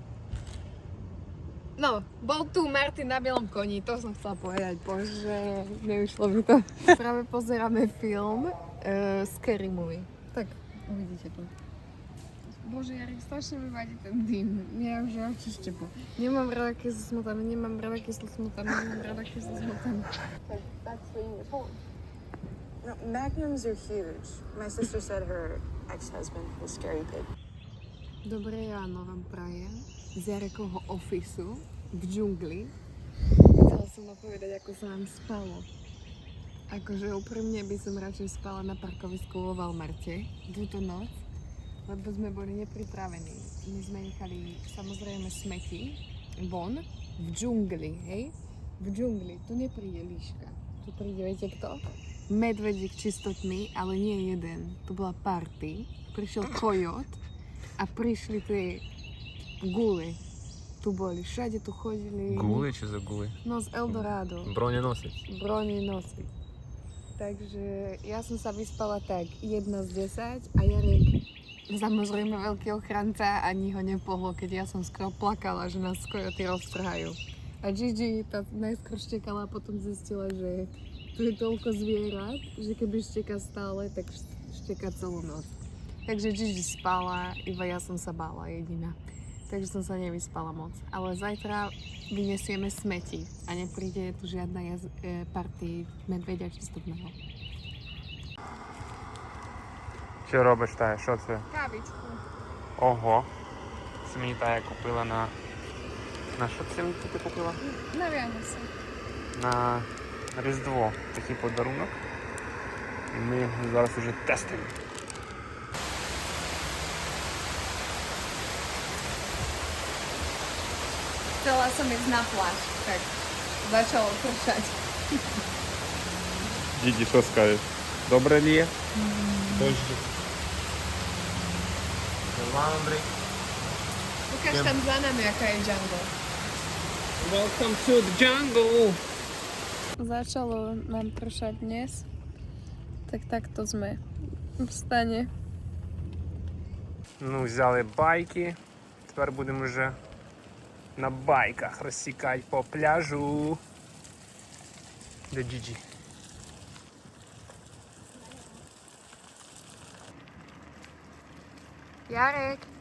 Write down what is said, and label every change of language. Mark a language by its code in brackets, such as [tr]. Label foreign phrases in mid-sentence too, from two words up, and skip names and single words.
[sk] No, bol tu Martin na bielom koni, to som chcela povedať. Bože, nevyšlo mi to. Práve pozeráme film Scary Movie. Tak, uvidíte to. Bože, Jarek, strašne mi vadí ten dym. Ja už mám čištepo. Nemám rada, keď sú smotané, nemám rada, keď sú smotané. [en] That's what you were. No, magnums are huge. My sister said her ex-husband was scary big. [sk] Dobré ráno vám prajem z Jarekovho ofisu v džungli. Chcela som vám povedať, ako sa vám spalo. Akože úprimne by som radšej spala na parkovisku vo Walmarte túto noc, lebo sme boli nepripravení. My sme nechali samozrejme smeti von v džungli, hej? V v džungli, tu nepríde líška. Tu príde, viete kto? Medvedík čistotný, ale nie jeden. Tu bola party, prišiel kojot a prišli tie gule. Tu boli, všade tu chodili. [uk] Гули чи загули? [sk] No z Eldorado. [uk] Броненосець. Broni nosy. [sk] Takže ja som sa vyspala tak 1 z 10 a Jarek, samozrejme veľký ochranca, ani ho nepohlo, keď ja som skoro plakala, že nás skoro tí roztrhajú. A Gigi tá najskôr štekala a potom zistila, že tu je toľko zvierat, že keby šteka stále, tak šteka celú noc. Takže Gigi spala, iba ja som sa bála jediná. Takže som sa nevyspala moc. Ale zajtra vyniesieme smeti a nepríde tu žiadna party medveďa čistotného. [uk] Що робиш, Тая? Що це? [sk] Kávičku. [uk] Ого. Це мені Тая купила на... На що це мені ти купила? [sk] Na Vianoce. [uk] На Різдво. Такий подарунок. І ми його зараз уже тестуємо. [sk] Chcela som ísť na pláž, tak začalo pršať. [uk] Діді, що скажеш? Добре ліє? Дощик. Ландри. [sk] Ukáž tam za nami, aká je jungle. [en] Welcome to the jungle. [sk] Začalo nám pršať dnes, tak takto sme v stane. [uk] Ну, взяли байки. Тепер будемо вже на байках розсікати по пляжу. Де Джиджі? [sk] Jarek.